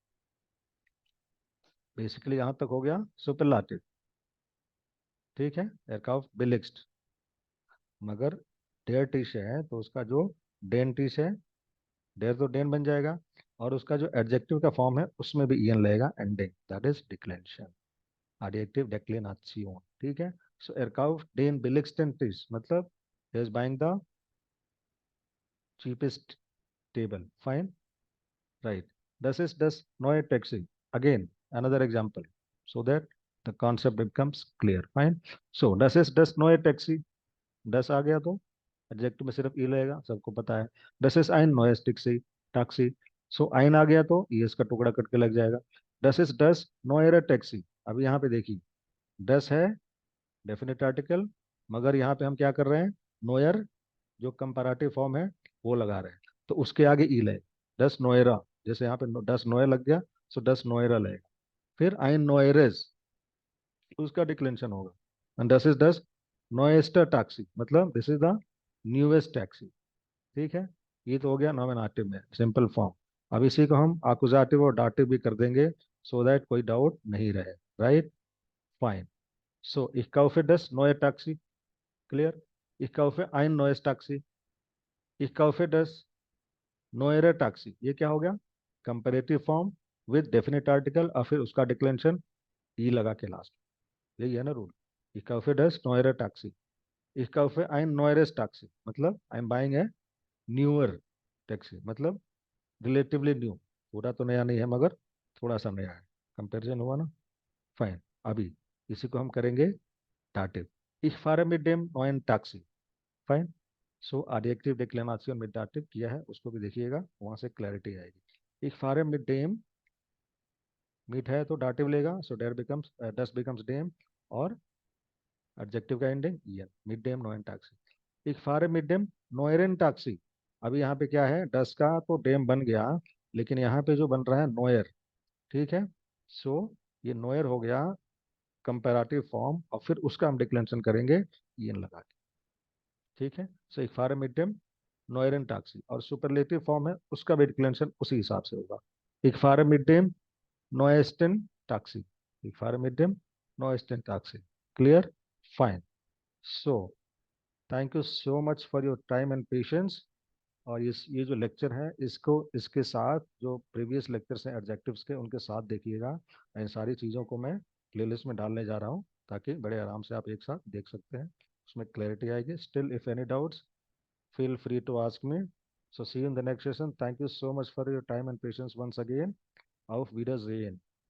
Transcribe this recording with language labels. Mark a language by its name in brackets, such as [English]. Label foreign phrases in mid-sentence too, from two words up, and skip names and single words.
[Hindi] बेसिकली यहाँ तक हो गया सुपरलाटिव, ठीक है, [German] er kauft billigst. [Hindi] मगर [German] der Tisch [Hindi] है तो उसका जो [German] den Tisch [Hindi] है, डेयर तो डेन बन जाएगा, और उसका जो एडजेक्टिव का फॉर्म है उसमें भी ईएन लगेगा एंडिंग, [English] that is declaration, adjective declination, [Hindi] ठीक है। [English] सो [German] er kauft den billigsten Tisch, [English] मतलब he is buying the cheapest table, fine, right। [German] Das ist das neue Taxi, [English] again another example, so that the concept becomes clear, fine। [German] so das ist das neue Taxi। [Hindi] दस आ गया तो एडजेक्टिव में सिर्फ ई लगेगा, सबको पता है। [German] das ist ein neues Taxi, Taxi. [Hindi] सो आइन आ गया तो ई एस का टुकड़ा कट के लग जाएगा। [German] das ist das neuer Taxi. [Hindi] अब यहाँ पे देखिए, दस है [English] definite article, [Hindi] मगर यहाँ पे हम क्या कर रहे हैं? नोयर जो [English] comparative form [Hindi] है वो लगा रहे हैं, तो उसके आगे ई लगे, [German] das neuere. [Hindi] जैसे यहाँ पे [German] das neue [Hindi] लग गया, सो [German] das neuere [Hindi] लगेगा। फिर [German] ein neueres, [Hindi] उसका डिक्लेरेशन होगा। [English] एंड [German] das ist das neuester Taxi, [English] मतलब this is the newest taxi, [Hindi] ठीक है। ये तो हो गया नॉमिनेटिव में [English] simple form. [Hindi] अब इसी को हम आकुजाटिव और डाटिव भी कर देंगे, [English] so that [Hindi] कोई डाउट नहीं रहे, [English] right, fine. [German] सो ich kaufe das neue Taxi, क्लियर। ich kaufe ein neues Taxi, ich kaufe das neuere Taxi, [Hindi] ये क्या हो गया? [English] comparative form with definite article [Hindi] और फिर उसका डिक्लेरेशन ई लगा के लास्ट। यही है ना रूल। [German] Ich kaufe das neuere Taxi. Ich kaufe ein neueres Taxi. [English] मतलब I am buying a newer taxi, मतलब relatively new. [Hindi] पूरा तो नया नहीं है मगर थोड़ा सा नया है। कंपेरिजन हुआ ना? फाइन। अभी इसी को हम करेंगे दाटिव। [German] Ich fahre mit dem neuen Taxi. [Hindi] फाइन। सो [English] adjective declination [Hindi] mit dative किया है, उसको भी देखिएगा, वहां से क्लैरिटी आएगी। [German] Ich fahre mit dem, [Hindi] मीट है तो दाटिव लेगा, सो डेर बिकम्स डस बिकम्स डेम, और एडजेक्टिव का एंडिंग ईएन, [German] mit dem neuen Taxi. ich fahre mit dem neueren Taxi. [Hindi] अभी यहाँ पे क्या है, डस का तो डेम बन गया, लेकिन यहाँ पे जो बन रहा है नोयर। ठीक है। सो ये नोयर हो गया [English] comparative form, [Hindi] और फिर उसका हम डिक्लेरेशन करेंगे ईएन लगा के। ठीक है। सो [German] ich fahre mit dem neueren Taxi, [Hindi] और सुपरलेटिव फॉर्म है, उसका भी डिक्लेरेशन उसी हिसाब से होगा। [German] ich fahre mit dem neuesten Taxi. ich fahre mit dem neuesten Taxi. [English] क्लियर? फाइन। so thank you so much for your time and patience. [Hindi] और ये जो लेक्चर है, इसको इसके साथ जो [English] previous lectures [Hindi] हैं एडजेक्टिव्स के, उनके साथ देखिएगा। इन सारी चीज़ों को मैं प्लेलिस्ट में डालने जा रहा हूँ, ताकि बड़े आराम से आप एक साथ देख सकते हैं, उसमें क्लैरिटी आएगी। [English] still if any doubts, feel free to ask me. So see you in the next session. Thank you so much for your time and patience once again. [German] Auf Wiedersehen.